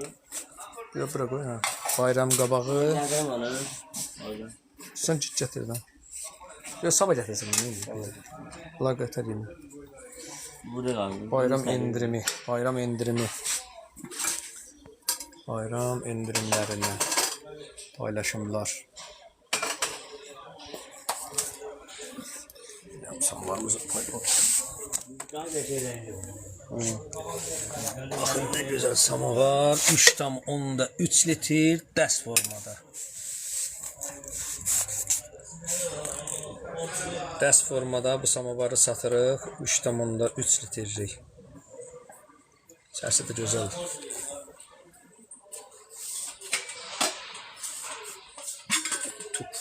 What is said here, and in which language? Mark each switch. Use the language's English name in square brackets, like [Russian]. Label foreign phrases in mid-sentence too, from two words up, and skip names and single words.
[Azerbaijani] Yox, bura qoy, hə. Bayram qabağı. Gətirin onu. Orada. Sən git gətir də. Yox, sabah gətirsin. Bunlar götür yeni. Burada qaldı. Bayram endirimi, bayram endirimi. Bayram endirimlərini paylaşımlar. [Turkish] Samvarımızı koyalım. Bakın ne güzel samavar. [Azerbaijani] 3,3 litre dəst formada. Dəst formada bu samavarı satırıq. 3,3 litrelik. Səsi də gözəldir. Tut.